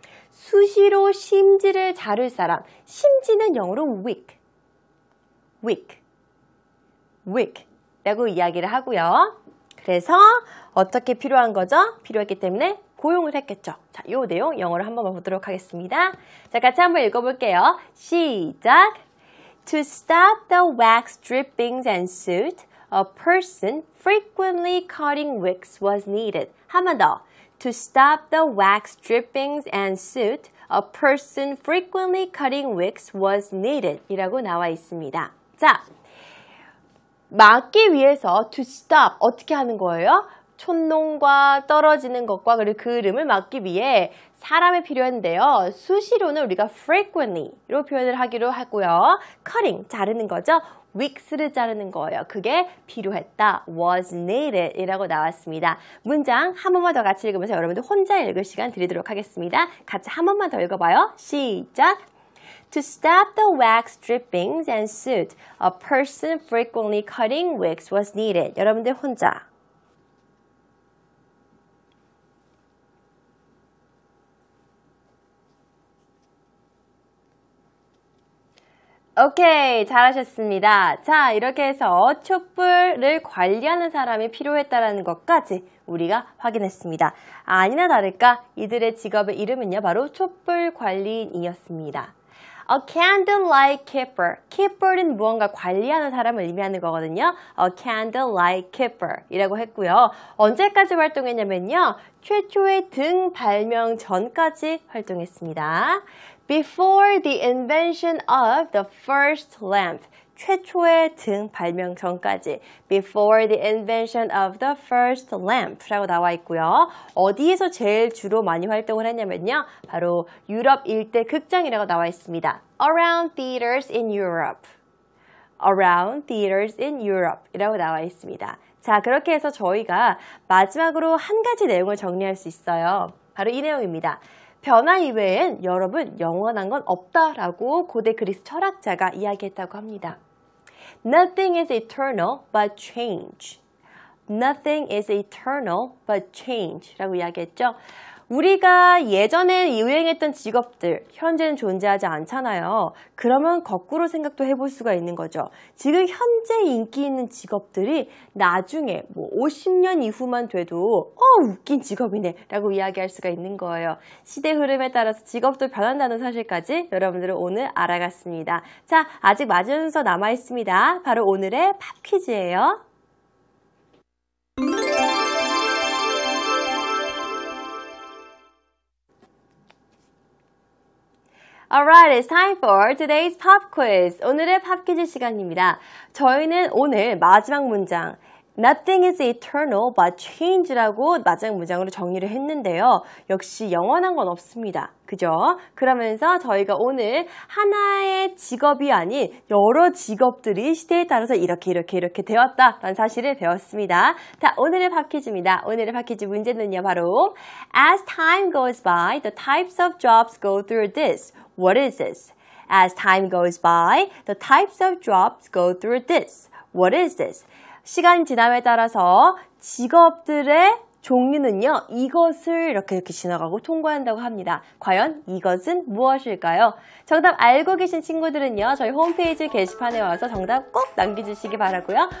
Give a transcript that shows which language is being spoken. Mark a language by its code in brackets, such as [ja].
[ko] 수시로 심지를 자를 사람. 심지는 영어로 wick. wick. wick. 라고 이야기를 하고요. 그래서 어떻게 필요한 거죠? 필요했기 때문에 고용을 했겠죠. 자, 이 내용 영어로 한번 보도록 하겠습니다. 자, 같이 한번 읽어볼게요. 시작! [en] To stop the wax drippings and soot, a person frequently cutting wicks was needed. [ko] 한 번 더. [en] To stop the wax drippings and soot, a person frequently cutting wicks was needed. [ko] 이라고 나와 있습니다. 자, 막기 위해서 [en] to stop [ko] 어떻게 하는 거예요? 촌농과 떨어지는 것과 그리고 그을음을 막기 위해 사람이 필요한데요. 수시로는 우리가 frequently로 표현을 하기로 하고요. cutting, 자르는 거죠. wicks를 자르는 거예요. 그게 필요했다. [en] was needed [ko] 이라고 나왔습니다. 문장 한 번만 더 같이 읽으면서 여러분들 혼자 읽을 시간 드리도록 하겠습니다. 같이 한 번만 더 읽어봐요. 시작! [en] To stop the wax drippings and soot, a person frequently cutting wicks was needed. [ko] 여러분들 혼자. 오케이, 잘하셨습니다. 자, 이렇게 해서 촛불을 관리하는 사람이 필요했다는 것까지 우리가 확인했습니다. 아니나 다를까 이들의 직업의 이름은요, 바로 촛불 관리인이었습니다. [en] A candlelight keeper. [ko] keeper는 무언가 관리하는 사람을 의미하는 거거든요. [en] A candlelight keeper [ko] 이라고 했고요. 언제까지 활동했냐면요. 최초의 등 발명 전까지 활동했습니다. [en] Before the invention of the first lamp. [ko] 최초의 등 발명 전까지. [en] Before the invention of the first lamp [ko] 라고 나와 있고요. 어디에서 제일 주로 많이 활동을 했냐면요. 바로 유럽 일대 극장이라고 나와 있습니다. [en] Around theaters in Europe. Around theaters in Europe [ko] 이라고 나와 있습니다. 자, 그렇게 해서 저희가 마지막으로 한 가지 내용을 정리할 수 있어요. 바로 이 내용입니다. 변화 이외엔 여러분 영원한 건 없다라고 고대 그리스 철학자가 이야기했다고 합니다. [en] Nothing is eternal but change. Nothing is eternal but change [ko] 라고 이야기했죠. 우리가 예전에 유행했던 직업들, 현재는 존재하지 않잖아요. 그러면 거꾸로 생각도 해볼 수가 있는 거죠. 지금 현재 인기 있는 직업들이 나중에 50년 이후만 돼도 웃긴 직업이네 라고 이야기할 수가 있는 거예요. 시대 흐름에 따라서 직업도 변한다는 사실까지 여러분들은 오늘 알아갔습니다. 자, 아직 마지막 순서 남아있습니다. 바로 오늘의 팝 퀴즈예요. [en] Alright, it's time for today's pop quiz. [ko] 오늘의 팝 퀴즈 시간입니다. 저희는 오늘 마지막 문장 [en] Nothing is eternal but change [ko] 라고 마지막 문장으로 정리를 했는데요. 역시 영원한 건 없습니다. 그죠? 그러면서 저희가 오늘 하나의 직업이 아닌 여러 직업들이 시대에 따라서 이렇게 되었다라는 사실을 배웠습니다. 자, 오늘의 팝 퀴즈입니다. 오늘의 팝 퀴즈 문제는요, 바로 [en] As time goes by, the types of jobs go through this. What is this? As time goes by, the types of jobs go through this. What is this? [ko] 시간 지남에 따라서 직업들의 종류는요, 이것을 이렇게 지나가고 통과한다고 합니다. 과연 이것은 무엇일까요? 정답 알고 계신 친구들은요, 저희 홈페이지 게시판에 와서 정답 꼭 남겨주시기 바라고요.